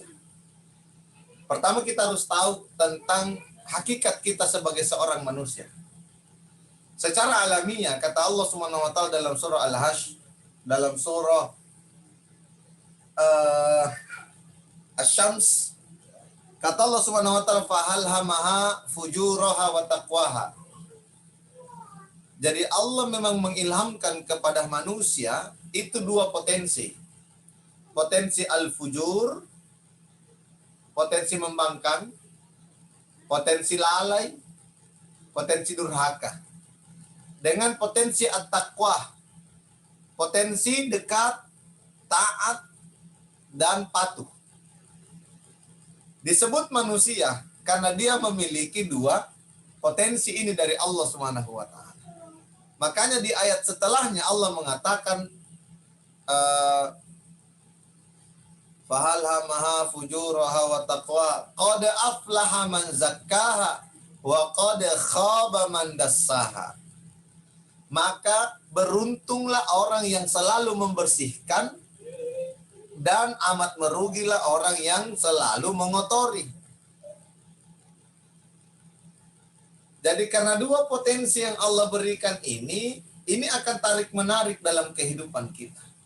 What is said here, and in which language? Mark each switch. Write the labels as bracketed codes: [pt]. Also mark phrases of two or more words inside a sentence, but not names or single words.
[id] Pertama, kita harus tahu tentang hakikat kita sebagai seorang manusia. Secara alamiah, kata Allah [ar] سبحانه وتعالى [id] dalam surah Al-Hasyr, dalam surah Asy-Syams, kata Allah [ar] سبحانه وتعالى, فألهمها فجورها وتقواها. [id] Jadi Allah memang mengilhamkan kepada manusia itu dua potensi. Potensi al-fujur, potensi membangkang, potensi lalai, potensi durhaka. Dengan potensi at-taqwa, potensi dekat, taat, dan patuh. Disebut manusia karena dia memiliki dua potensi ini dari Allah [ar] سبحانه وتعالى. [id] Makanya di ayat setelahnya Allah mengatakan [ar] فألهمها فجورها وتقواها قد أفلح من زكاها وقد خاب من دساها. [id] Maka beruntunglah orang yang selalu membersihkan dan amat merugilah orang yang selalu mengotori. Jadi karena dua potensi yang Allah berikan ini akan tarik menarik dalam kehidupan kita.